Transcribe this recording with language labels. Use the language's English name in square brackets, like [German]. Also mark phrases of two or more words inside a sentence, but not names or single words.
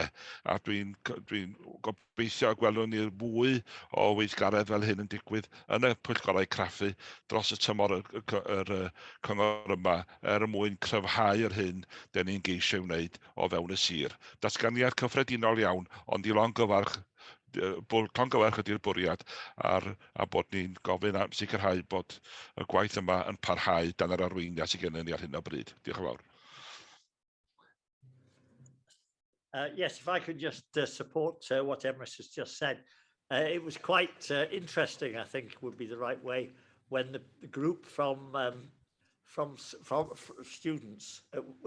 [Welsh] A dwi'n gobeithio gwelwn ni'r fwy o weithgaredd fel hyn yn digwydd yn y pwyllgorau craffu dros y tymor yr cyngor yma mwyn cryfhau'r hyn da ni'n geisio wneud o fewn y sir. Datganiad cyffredinol iawn, ond i longyfarch ydy'r bwriad a bod ni'n gofyn am sicrhau bod y gwaith yma yn parhau dan yr arweiniad sydd gennym ni ar hyn o bryd. Diolch yn fawr. [English] Yes, if I could just support what Emrys has just said. It was quite interesting, I think would be the right way, when the group from students, was